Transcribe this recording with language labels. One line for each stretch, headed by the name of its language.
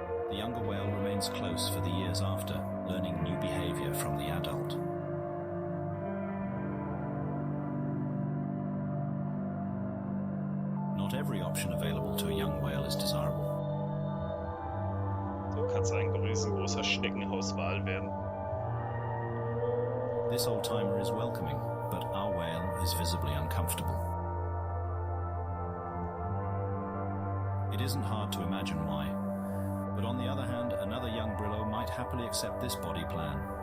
English: The younger whale remains close for the years after, learning new behavior from the adult. Not every option available to a young whale is desirable.
German: So kann's ein riesengroßer Schneckenhauswal werden.
English: This old-timer is welcoming, but our whale is visibly uncomfortable. It isn't hard to imagine why, but on the other hand, another young brillo might happily accept this body plan.